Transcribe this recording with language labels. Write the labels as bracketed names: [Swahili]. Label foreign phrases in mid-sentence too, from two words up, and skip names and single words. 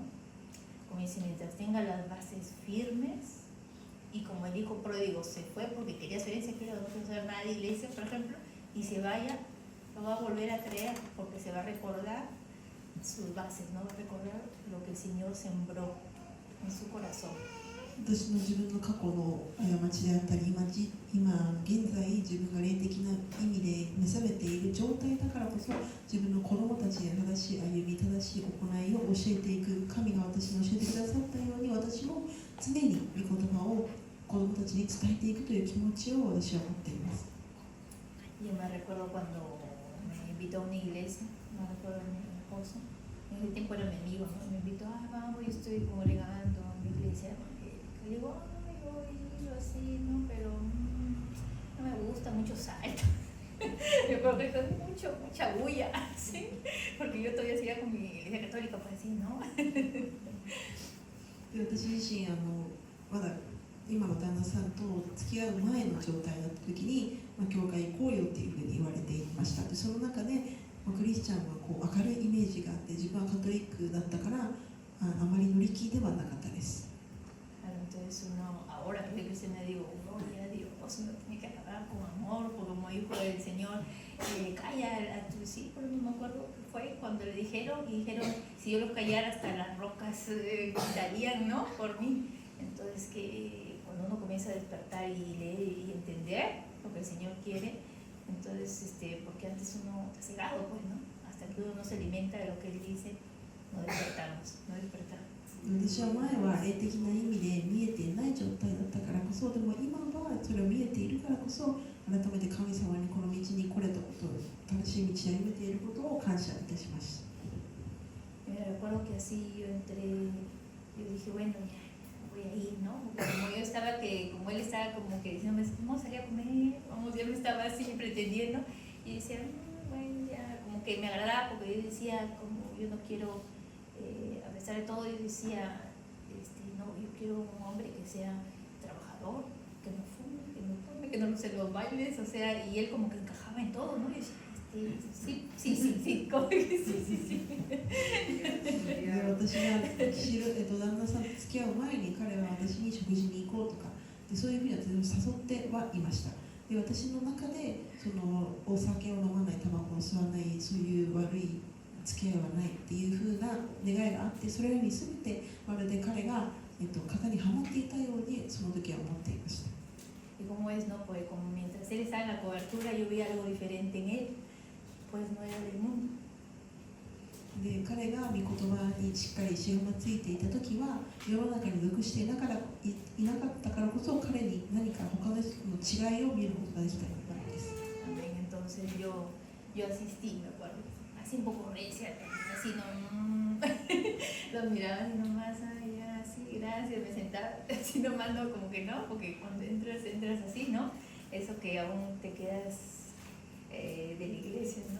[Spanish] Como dice, mientras tenga las bases firmes, y como el hijo pródigo se fue porque quería su herencia, quiero no saber nada de iglesia, por ejemplo, y se vaya, lo va a volver a traer porque se va a recordar sus bases, ¿no? Va a recordar lo que el Señor sembró en su corazón. [Japanese] 私の自分の過去の過ちであったり、今現在自分が霊的な意味で召されている状態だからこそ、自分の子供たちに正しい歩み、正しい行いを教えていく、神が私に教えてくださったように、私も常に御言葉を子供たちに伝えていくという気持ちを私は持っています。 [Spanish] Yo me recuerdo cuando me invitó a una iglesia, me recuerdo mi esposo, en ese tiempo era mi amigo, ¿no? Me invitó, vamos, yo estoy congregando en mi iglesia evangélica. Le digo, yo he ido así, ¿no? Pero no me gusta mucho salto. Yo creo que es mucha bulla, ¿sí? Porque yo todavía seguía con mi iglesia católica, pues así, ¿no? [Japanese] で私自身まだ今の旦那さんと付き合う前の状態だった時に、教会行こうよっていうふうに言われていました。でその中で、クリスチャンはこう明るいイメージがあって、自分はカトリックだったからあまり乗り気ではなかったです。 [Spanish] Entonces ahora que me digo, gloria a Dios, uno tiene que acabar con amor, porque como hijo del Señor, calla a tus hijos, no me acuerdo qué fue, cuando le dijeron, si yo los callara hasta las rocas gritarían, ¿no? Por mí. Entonces que cuando uno comienza a despertar y leer y entender lo que el Señor quiere, entonces, porque antes uno está cegado, pues, ¿no? Hasta que uno no se alimenta de lo que Él dice, no despertamos. [Japanese] 私は前は霊的な意味で見えていない状態だったからこそ、でも今はそれを見えているからこそ、改めて神様にこの道に来れたこと、正しい道に歩めていることを感謝いたします。 [Spanish] Me recuerdo que así yo entré, yo dije, bueno, ya voy a ir, ¿no? Como yo estaba como él estaba como que diciendo, vamos a salir a comer, yo me estaba así pretendiendo, y decía, bueno, ya, como que me agradaba, porque yo decía, como yo no quiero, a pesar de todo, yo decía, no, yo quiero un hombre que sea trabajador, que no fume, que no ponme que no sé los bailes, o sea, y él como que encajaba en todo, ¿no? Y decía, sí, como que sí. [Japanese] で私が旦那さんと付き合う前に彼は私に食事に行こうとかでそういうふうに私を誘ってはいました。で私の中でそのお酒を飲まない、タバコを吸わない、そういう悪い付き合いはないっていうふうな願いがあって、それに全てまるで彼が、型にはまっていたようにその時は思っていました。 [Spanish] Y como es, ¿no? Pues como mientras él estaba en la cobertura yo veía algo diferente en él, pues no era del mundo. [Japanese] で彼が御言葉にしっかり塩がついていた時は世の中に属していなかったからこそ彼に何か他の人の違いを見ることができたからです。 [Spanish] Amén. Entonces yo asistí, me acuerdo, así un poco recia, así no, los miraba así nomás, ay, ya, sí, gracias, me sentaba así nomás, no, como que no, porque cuando entras así, ¿no? Eso que aún te quedas de la iglesia, ¿no?